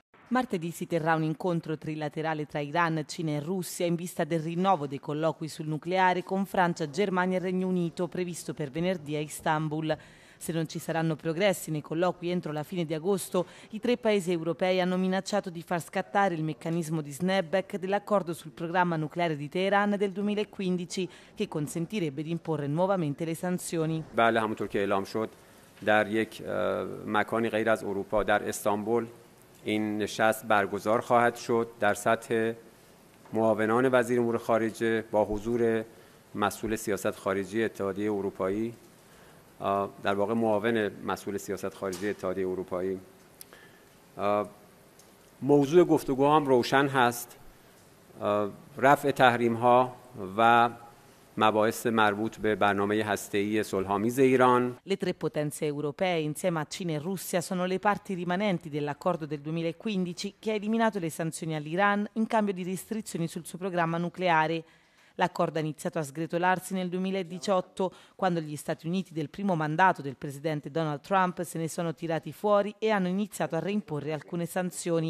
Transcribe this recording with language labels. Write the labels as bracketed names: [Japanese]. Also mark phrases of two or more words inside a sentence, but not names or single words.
[Italian] Martedì si terrà un incontro trilaterale tra Iran, Cina e Russia in vista del rinnovo dei colloqui sul nucleare con Francia, Germania e Regno Unito, previsto per venerdì a Istanbul. Se non ci saranno progressi nei colloqui entro la fine di agosto, i tre paesi europei hanno minacciato di far scattare il meccanismo di snapback dell'accordo sul programma nucleare di Teheran del 2015, che consentirebbe di imporre nuovamente le sanzioni. [Persian] بله همونطور که اعلام شد در یک مکانی غیر از اروپا در استانبول این نشست برگزار خواهد شد در سطح معاونان وزیر امور خارجه با حضور مسئول سیاست خارجی اتحادیه اروپایی، در واقع معاون مسئول سیاست خارجی اتحادیه اروپایی. موضوع گفتگو هم روشن هست، رفع تحریم ها و مباحث مربوط به برنامه هسته‌ای صلح‌آمیز ایران. [Italian] Le tre potenze europee insieme a Cina e Russia sono le parti rimanenti dell'accordo del 2015 che ha eliminato le sanzioni all'Iran in cambio di restrizioni sul suo programma nucleare. L'accordo ha iniziato a sgretolarsi nel 2018, quando gli Stati Uniti del primo mandato del presidente Donald Trump se ne sono tirati fuori e hanno iniziato a reimporre alcune sanzioni.